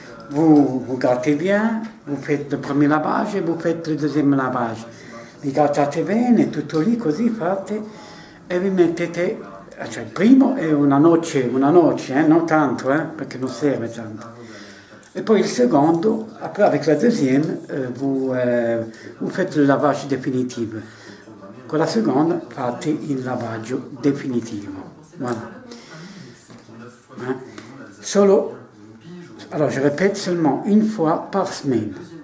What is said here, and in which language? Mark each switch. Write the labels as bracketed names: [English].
[French] Vous grattez bien, vous faites le premier lavage et vous faites le deuxième lavage. [Italian] Vi grattate bene, tutto lì così fate e vi mettete, cioè il primo è una noce, non tanto, perché non serve tanto. [French] Et puis le second, après avec la deuxième, vous faites le lavage définitif. [Italian] Con la seconde, fate il lavaggio definitivo. Voilà. [French] Hein? Alors je répète, seulement une fois par semaine.